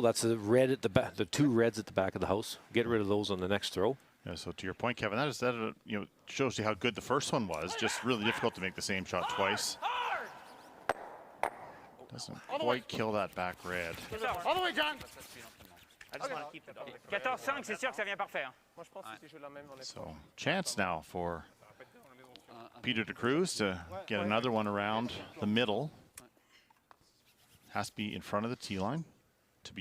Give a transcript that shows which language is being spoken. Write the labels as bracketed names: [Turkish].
[English] That's the red at the back. The two reds at the back of the house. Get rid of those on the next throw. Yeah, so to your point, Kevin, that you know, shows you how good the first one was. Just really difficult to make the same shot twice. Hard. Doesn't quite kill that back red. All the way, John. I just want to keep the double. [French] 14-5, c'est sûr que ça vient parfait. Hein. Moi, je pense que si je joue la même, on est [English] So chance now for Peter de Cruz to get another one around the middle. Has to be in front of the tee line to be